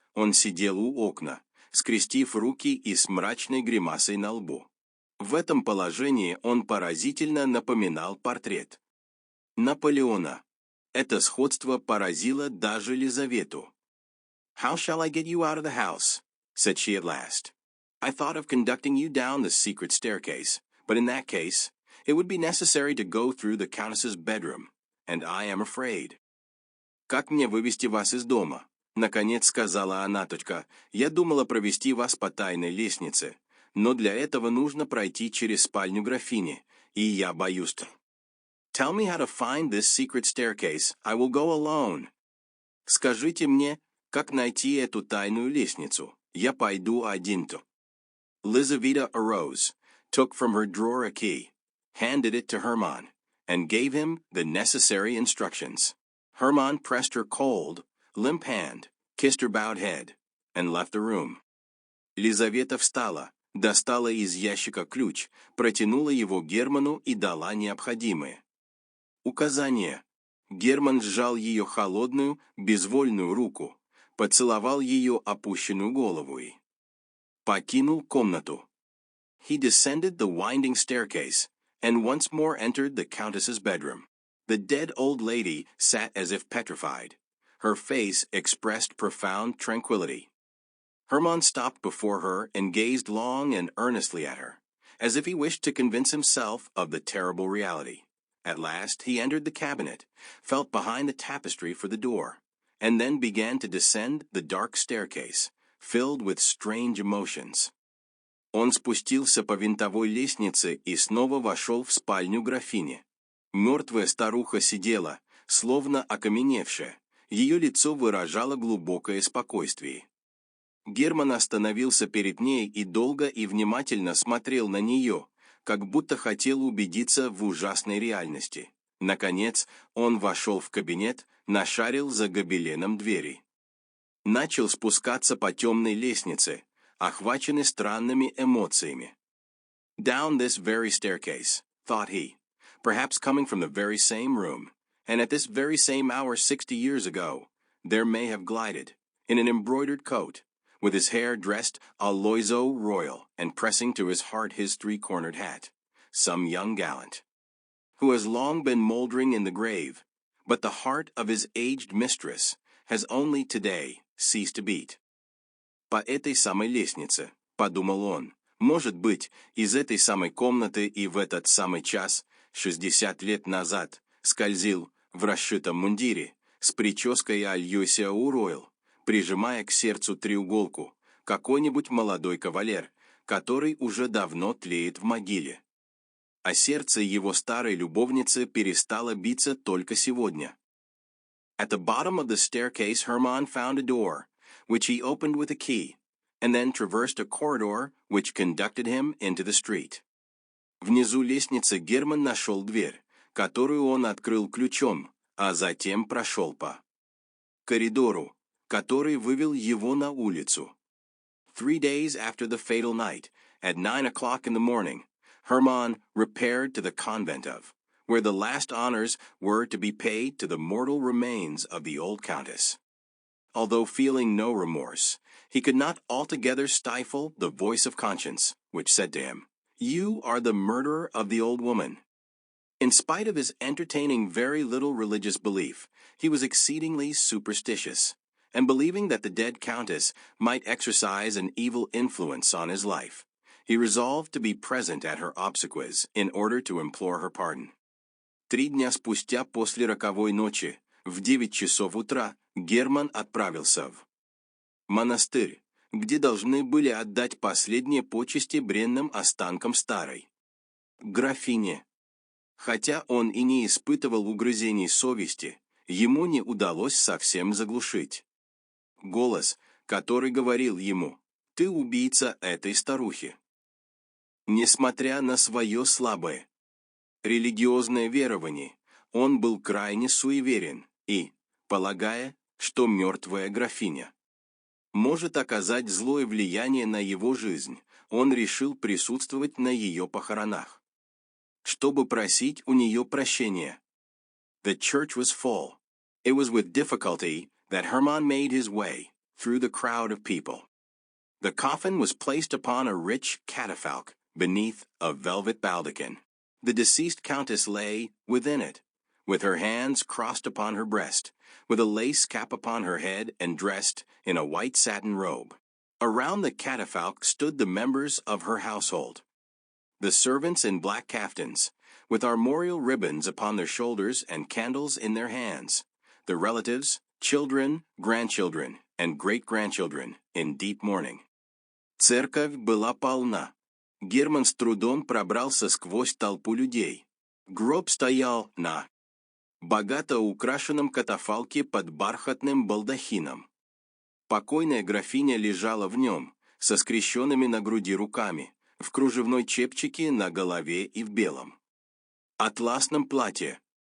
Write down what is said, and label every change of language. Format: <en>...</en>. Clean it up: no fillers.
<ru>Он сидел у окна, скрестив руки и с мрачной гримасой на лбу. В этом положении он поразительно напоминал портрет Наполеона. Это сходство поразило даже Лизавету.</ru> <en>«How shall I get you out of the house?» said she at last. «I thought of conducting you down the secret staircase, but in that case, it would be necessary to go through the Countess's bedroom, and I am afraid».</en> <ru>«Как мне вывести вас из дома?» Наконец сказала она. «Я думала провести вас по тайной лестнице, но для этого нужно пройти через спальню графини, и я боюсь».</ru> <en>«Tell me how to find this secret staircase. I will go alone».</en> <ru>«Скажите мне, как найти эту тайную лестницу. Я пойду один-то».</ru> <en>Lizaveta arose, took from her drawer a key, handed it to Hermann, and gave him the necessary instructions. Hermann pressed her cold, limp hand, kissed her bowed head, and left the room.</en> <ru>Лизавета встала, достала из ящика ключ, протянула его Герману и дала необходимое. Указание. Герман сжал ее холодную, безвольную руку, поцеловал ее опущенную голову и покинул комнату.</ru> <en>He descended the winding staircase, and once more entered the Countess's bedroom. The dead old lady sat as if petrified. Her face expressed profound tranquility. Hermann stopped before her and gazed long and earnestly at her, as if he wished to convince himself of the terrible reality. At last he entered the cabinet, felt behind the tapestry for the door, and then began to descend the dark staircase, filled with strange emotions.</en> <ru>Он спустился по винтовой лестнице и снова вошел в спальню графини. Мертвая старуха сидела, словно окаменевшая, ее лицо выражало глубокое спокойствие. Герман остановился перед ней и долго и внимательно смотрел на нее, как будто хотел убедиться в ужасной реальности. Наконец, он вошел в кабинет, нашарил за гобеленом двери. Начал спускаться по темной лестнице, охваченный странными эмоциями.</ru> <en>Down this very staircase, thought he, perhaps coming from the very same room, and at this very same hour 60 years ago, there may have glided, in an embroidered coat, with his hair dressed</en> <fr>à l'oiseau royal</fr> <en>and pressing to his heart his three-cornered hat, some young gallant, who has long been moldering in the grave, but the heart of his aged mistress has only today ceased to beat.</en> <ru>По этой самой лестнице, подумал он, может быть, из этой самой комнаты и в этот самый час, 60 лет назад, скользил в расшитом мундире, с прической Альюсия Уройл, прижимая к сердцу треуголку, какой-нибудь молодой кавалер, который уже давно тлеет в могиле. А сердце его старой любовницы перестало биться только сегодня.</ru> <en>At the bottom of the staircase Hermann found a door, which he opened with a key, and then traversed a corridor which conducted him into the street.</en> <ru>Внизу лестницы Герман нашел дверь, которую он открыл ключом, а затем прошел по коридору, который вывел его на улицу.</ru> <en>3 days after the fatal night, at 9 o'clock in the morning, Hermann repaired to the convent of, where the last honors were to be paid to the mortal remains of the old countess. Although feeling no remorse, he could not altogether stifle the voice of conscience, which said to him, "You are the murderer of the old woman." In spite of his entertaining very little religious belief, he was exceedingly superstitious, and believing that the dead countess might exercise an evil influence on his life, he resolved to be present at her obsequies in order to implore her pardon.</en> <ru>3 дня спустя после роковой ночи, в 9 часов утра, Герман отправился в монастырь, где должны были отдать последние почести бренным останкам старой графини. Хотя он и не испытывал угрызений совести, ему не удалось совсем заглушить голос, который говорил ему: «Ты убийца этой старухи». Несмотря на свое слабое религиозное верование, он был крайне суеверен и, полагая, что мертвая графиня может оказать злое влияние на его жизнь, он решил присутствовать на ее похоронах, чтобы просить у нее прощения.</ru> <en>The church was full. It was with difficulty that Hermann made his way through the crowd of people. The coffin was placed upon a rich catafalque beneath a velvet baldachin. The deceased countess lay within it, with her hands crossed upon her breast, with a lace cap upon her head and dressed in a white satin robe. Around the catafalque stood the members of her household, the servants in black caftans, with armorial ribbons upon their shoulders and candles in their hands, the relatives, children, grandchildren, and great-grandchildren in deep mourning.</en> <ru>Церковь была полна. Герман с трудом пробрался сквозь толпу людей. Гроб стоял на богато украшенном катафалке под бархатным балдахином. Покойная графиня лежала в нем, со скрещенными на груди руками, в кружевной чепчике на голове и в белом атласном платье.</ru>